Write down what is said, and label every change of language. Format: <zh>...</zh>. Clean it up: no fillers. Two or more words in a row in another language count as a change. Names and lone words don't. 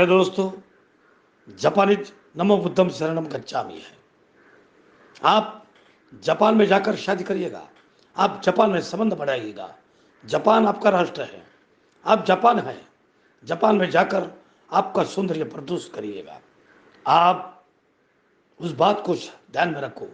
<hi>दोस्तों, जापानीज</hi> <pi>नमो बुद्धम शरणम गच्छामि</pi> <hi>है। आप जापान में जाकर शादी करिएगा, आप जापान में संबंध बढ़ाइएगा। जापान आपका राष्ट्र है, आप जापान हैं। जापान में जाकर आपका सौंदर्य प्रदर्शित करिएगा। आप उस बात को ध्यान में रखो।</hi>